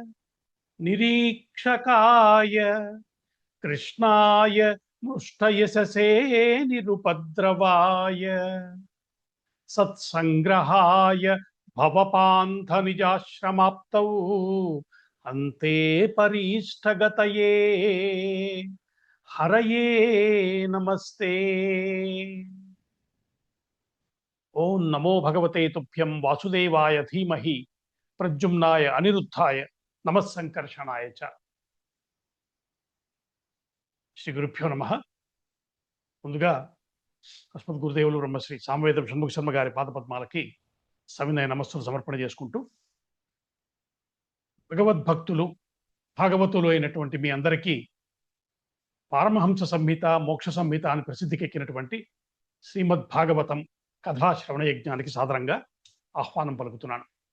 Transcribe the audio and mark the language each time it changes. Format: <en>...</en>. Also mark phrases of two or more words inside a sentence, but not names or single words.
<sa>निरीक्षकाय कृष्णाय मुष्टयशसे निरुपद्रवाय सत्संग्रहाय भवपान्थनिजाश्रमाप्तौ अन्ते परीष्ठगतये हरये नमस्ते। ओं नमो भगवते तुभ्यं वासुदेवाय धीमहि प्रद्युम्नाय अनिरुद्धाय नमः संकर्षणाय च। శ్రీ గురుభ్యో నమ.</sa> <te>ముందుగా అస్మద్ గురుదేవులు బ్రహ్మశ్రీ సామవేదం షణ్ముఖ శర్మ గారి పాదపద్మాలకి సవినయ నమస్సులు సమర్పణ చేసుకుంటూ, భగవద్భక్తులు భాగవతులు అయినటువంటి మీ అందరికీ పారమహంస సంహిత మోక్ష సంహిత అని ప్రసిద్ధికెక్కినటువంటి శ్రీమద్ భాగవతం కథాశ్రవణ యజ్ఞానికి సాదరంగా ఆహ్వానం పలుకుతున్నాను.</te>